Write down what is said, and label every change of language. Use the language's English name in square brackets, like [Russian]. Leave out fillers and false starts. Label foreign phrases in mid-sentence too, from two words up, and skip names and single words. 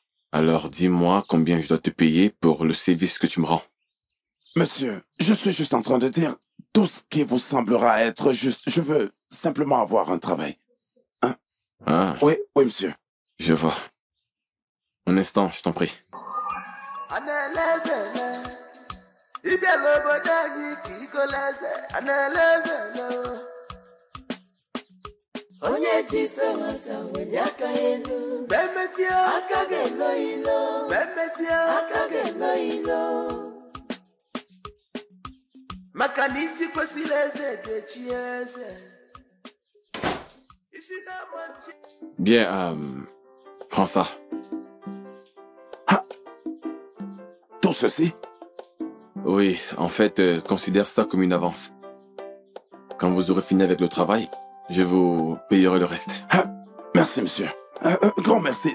[French] Alors dis-moi combien je dois te payer pour le service que tu me rends. Monsieur, je suis juste en train de dire tout ce qui vous semblera être juste. Je veux simplement avoir un travail. Hein? Ah, Oui, oui, monsieur. je vois. Un instant, je t'en prie. [Igbo] Onye jife nwata wenye aka elu Bemesia aka ga-elo ilo Bemesia aka ga-elo ilo Maka na isi kwesịrị eze ga-echi eze Isi na-amanchi [French] Bien, prends ça. Ah, tout ceci? Oui, en fait, considère ça comme une avance. Quand vous aurez fini avec le travail, je vous payerai le reste. Ah, merci, monsieur. Grand merci.